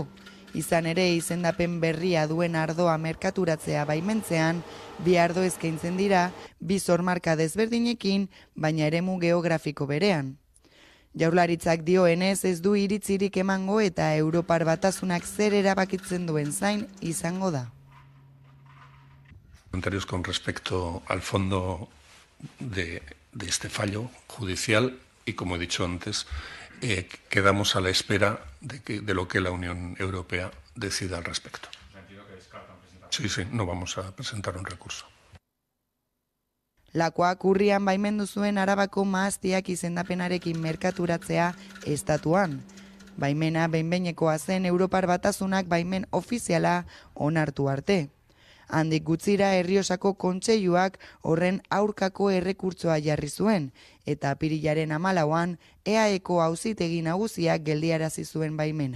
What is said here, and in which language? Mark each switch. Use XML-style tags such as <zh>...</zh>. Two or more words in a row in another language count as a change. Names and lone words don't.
<eu>Izan ere izendapen berria duen ardoa merkaturatzea baimentzean, bi ardo eskaintzen dira, bi zormarka desberdinekin, baina eremu geografiko berean. Jaurlaritzak dioenez ez du iritzirik emango eta Europar Batasunak zer erabakitzen duen zain izango da.</eu> <es>Comentarios con respecto al fondo de este fallo judicial y, como he dicho antes, quedamos a la espera de lo que la Unión Europea decida al respecto. Sí, no vamos a presentar un recurso.</es> <eu>Lakoak urrian baimendu zuen Arabako mahastiak izendapenarekin merkaturatzea estatuan. Baimena behin-behinekoa zen Europar Batasunak baimen ofiziala onartu arte. Handik gutxira Errioxako kontseiluak horren aurkako errekurtsoa jarri zuen, eta apirilaren 14an EAEko auzitegi nagusiak geldiarazi zuen baimena.</eu>